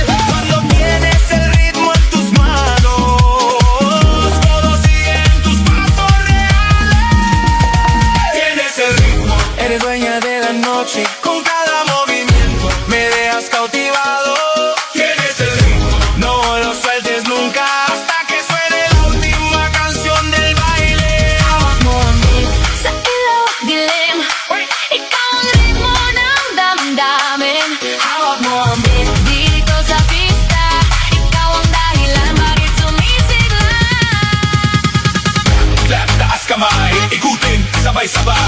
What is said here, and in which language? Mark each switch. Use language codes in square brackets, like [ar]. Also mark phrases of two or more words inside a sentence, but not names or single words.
[es] Cuando tienes el ritmo en tus manos, todos siguen tus pasos reales. Tienes el ritmo, eres dueña de la noche. Con cada movimiento me dejas cautivado. Tienes el ritmo, no lo sueltes nunca hasta que suene la última canción del baile. [tl] Dito sa pista, ikaw ang dahilan bakit sumisigla. Clap, taas kamay, ikutin, sabay-sabay.